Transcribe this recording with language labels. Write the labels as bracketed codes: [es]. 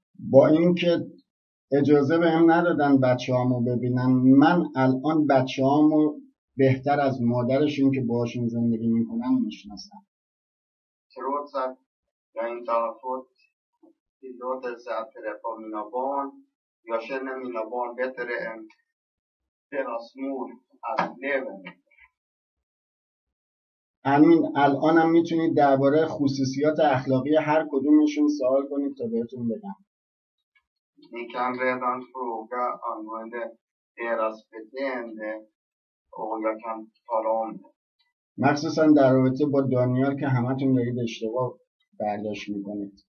[fa] با اینکه اجازه بهم ندادن بچه‌هامو ببینن، من الان بچه‌هامو بهتر از مادرشون که باهاشون زندگی میکنن میشناسم. [sv] Trots att jag inte har fått tillåtelse att träffa mina barn, jag känner mina barn bättre än deras mor att leva med. [fa] الانم میتونید درباره خصوصیات اخلاقی هر کدومشون سوال کنید تا بهتون بگم. [sv] Ni kan redan fråga angående deras beteende och jag kan tala om det. [fa] مخصوصا در رابطه با دانیال که همتون دارید اشتباه برداشت میکنید.